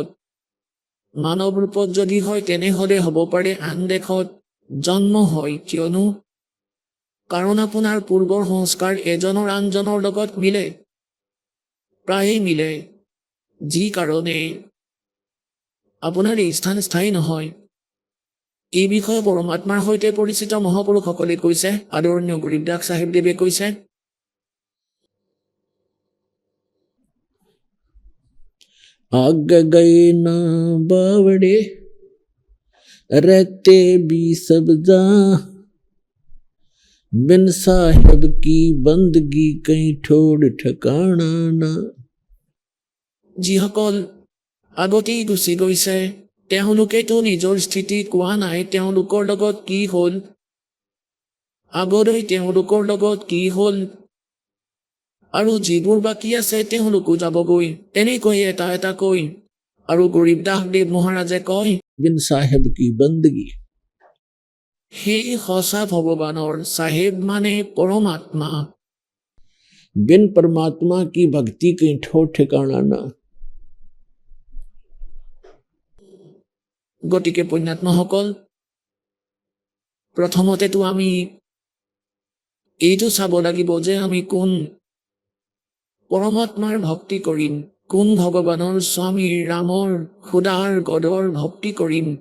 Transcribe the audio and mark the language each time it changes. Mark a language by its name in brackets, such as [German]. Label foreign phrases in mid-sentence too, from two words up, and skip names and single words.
[Assamese] মানৱ ৰূপত যদি হয় তেনেহ'লে হ'ব পাৰে আন দেশত জন্ম হয়, কিয়নো কাৰণ আপোনাৰ পূৰ্বৰ সংস্কাৰ এজনৰ আনজনৰ লগত মিলে, প্ৰায়েই মিলে, যি কাৰণে আপোনাৰ এই স্থান স্থায়ী নহয়। এই বিষয়ে পৰমাত্মাৰ সৈতে পৰিচিত মহাপুৰুষসকলে কৈছে। আদৰণীয় গৰীবদাস চাহেবদেৱে কৈছে, [Hindi] आगे गए ना बावड़े रहते भी सब जहाँ बिन साहिब की बंदगी कहीं ठोड़ ठिकाना ना। [Assamese] যিসকল আগতেই গুচি গৈছে, তেওঁলোকেতো নিজৰ স্থিতি কোৱা নাই তেওঁলোকৰ লগত কি হ'ল, আগলৈ তেওঁলোকৰ লগত কি হ'ল, আৰু যিবোৰ বাকী আছে তেওঁলোকো যাবগৈ, এনেকৈ এটা এটাকৈ। আৰু গৰীবদাসদেৱ মহাৰাজে কয়, [Hindi] बिन साहिब की बंदगी [Assamese] সেই সঁচা ভগৱানৰ চাহেব মানে পৰমাত্মা। [Hindi] बिन परमात्मा की भक्ति कहीं ठोर ठिकाना ना। [Assamese] গতিকে পুণ্যাত্মাসকল, প্ৰথমতেতো আমি এইটো চাব লাগিব যে আমি কোন পৰমাত্মাৰ ভক্তি কৰিম, কোন ভগৱানৰ স্বামীৰ ৰামৰ খুদাৰ গদৰ ভক্তি কৰিম।